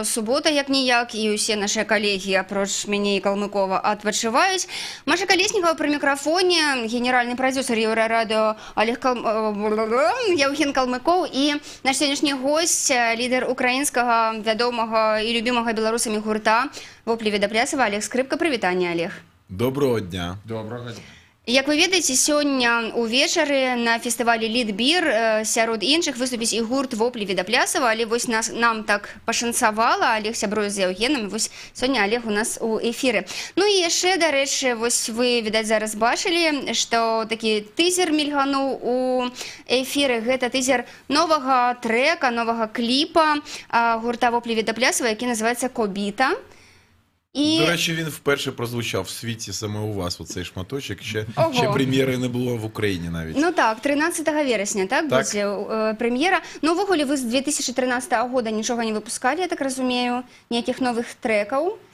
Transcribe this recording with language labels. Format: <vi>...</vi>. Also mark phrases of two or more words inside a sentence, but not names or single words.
<be>Субота, як-ніяк, і ўсе нашыя калегі, апроч мяне і Калмыкова, адпачываюць. Маша Калеснікова пры мікрафоне, генеральны прадзюсар Еўрарадыё Яўген Калмыкоў і наш сённяшні госць, лідар украінскага вядомага і любімага беларусамі гурта «Воплі Відаплясава» Олег Скрипка. Прывітанне, Олег.</be> <uk>Доброго дня. Доброго дня.</uk> <be>Як вы ведаеце, сёння ўвечары на фестывалі «Лідбір» сярод іншых выступіць і гурт «Воплі Відаплясава», але вось нам так пашанцавала, Олег сябруе з Яўгенам, вось сёння Олег у нас у эфіры. Ну і яшчэ, дарэчы, вось вы, відаць, зараз бачылі, што такі тызер мільгануў у эфіры. Гэта тызер новага трэка, новага кліпа гурта «Воплі Відаплясава», які называецца «Кобіта».</be> <uk>До речі, він вперше прозвучав в світі саме у вас, оцей шматочок. Ще прем'єри не було в Україні навіть. Ну так, 13 вересня, так, будзе прем'єра. Ну, ввогуле, ви з 2013 года нічого не випускали, я так розумію, ніяких нових треків?</uk>